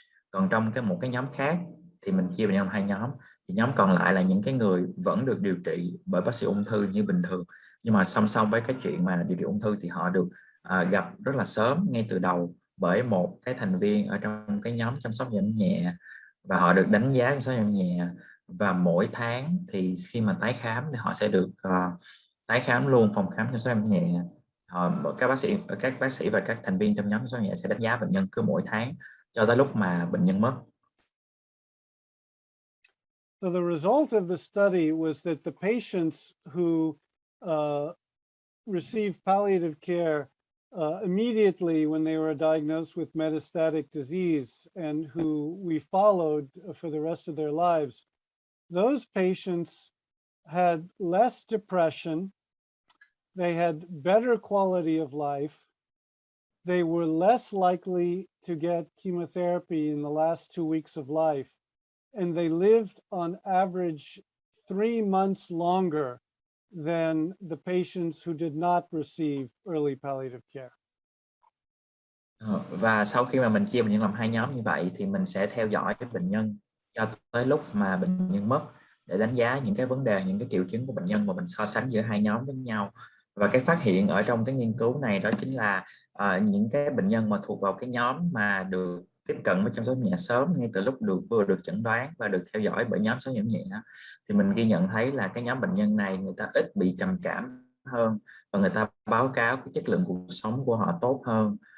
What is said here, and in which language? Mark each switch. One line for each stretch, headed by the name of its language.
Vietnamese: Còn trong một cái nhóm khác thì mình chia bệnh nhân hai nhóm. Thì nhóm còn lại là những cái người vẫn được điều trị bởi bác sĩ ung thư như bình thường, nhưng mà song song với cái chuyện mà điều trị ung thư thì họ được gặp rất là sớm ngay từ đầu bởi một cái thành viên ở trong cái nhóm chăm sóc giảm nhẹ, và họ được đánh giá chăm sóc giảm nhẹ. Và mỗi tháng thì khi mà tái khám thì họ sẽ được tái khám luôn phòng khám chăm sóc giảm nhẹ. Các bác sĩ và các thành viên trong nhóm chăm sóc nhẹ sẽ đánh giá bệnh nhân cứ mỗi tháng cho tới lúc mà bệnh nhân mất.
English: So the result of the study was that the patients who received palliative care immediately when they were diagnosed with metastatic disease and who we followed for the rest of their lives, those patients had less depression, they had better quality of life, they were less likely to get chemotherapy in the last 2 weeks of life, and they lived on average 3 months longer than the patients who did not receive early palliative care.
Vietnamese: Và sau khi mà mình chia bệnh nhân làm hai nhóm như vậy thì mình sẽ theo dõi cái bệnh nhân cho tới lúc mà bệnh nhân mất để đánh giá những cái vấn đề, những cái triệu chứng của bệnh nhân, và mình so sánh giữa hai nhóm với nhau. Và cái phát hiện ở trong cái nghiên cứu này đó chính là những cái bệnh nhân mà thuộc vào cái nhóm mà được tiếp cận với chăm sóc nhẹ sớm ngay từ lúc vừa được chẩn đoán và được theo dõi bởi nhóm chăm sóc nhẹ, thì mình ghi nhận thấy là cái nhóm bệnh nhân này người ta ít bị trầm cảm hơn, và người ta báo cáo cái chất lượng cuộc sống của họ tốt hơn.